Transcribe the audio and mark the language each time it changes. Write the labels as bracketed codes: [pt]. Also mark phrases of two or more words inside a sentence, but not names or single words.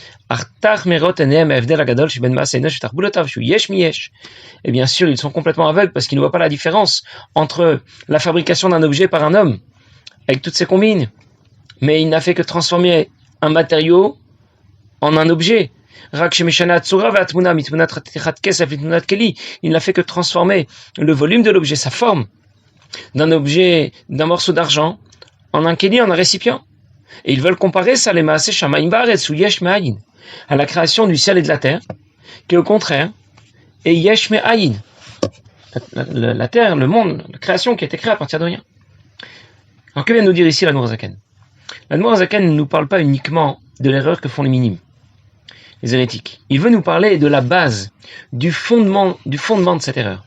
[fr] Et bien sûr, ils sont complètement aveugles parce qu'ils ne voient pas la différence entre la fabrication d'un objet par un homme, avec toutes ses combines, mais il n'a fait que transformer un matériau en un objet. Il n'a fait que transformer le volume de l'objet, sa forme, d'un morceau d'argent, en un keli, en un récipient. Et ils veulent comparer ça, les [he] מעשה שמים בארץ, [fr] ou [he] יש מאין, [fr] à la création du ciel et de la terre, qui au contraire est [he] יש מאין. [fr] La terre, le monde, la création qui a été créée à partir de rien. Alors que vient nous dire ici l'Admor Zaken? L'Admor Zaken ne nous parle pas uniquement de l'erreur que font les minimes, les hérétiques. Il veut nous parler de la base, du fondement de cette erreur.